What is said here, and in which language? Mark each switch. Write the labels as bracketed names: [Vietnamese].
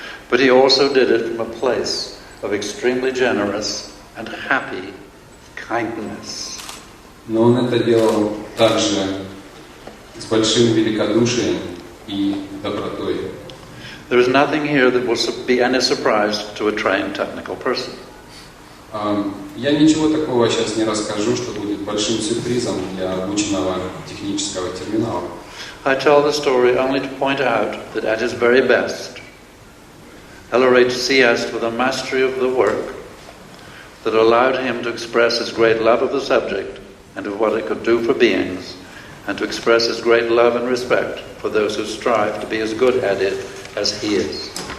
[English] But he also did it from a place of extremely generous and happy kindness. [Russian] Но он это делал также с большим великодушием и добротой. [English] There is nothing here that will be any surprise to a trained technical person. [Russian] Я ничего такого сейчас не расскажу, что будет большим сюрпризом для обученного технического терминала. [English] I tell the story only to point out that at his very best, LRH CS'd with a mastery of the work that allowed him to express his great love of the subject and of what it could do for beings, and to express his great love and respect for those who strive to be as good at it as he is.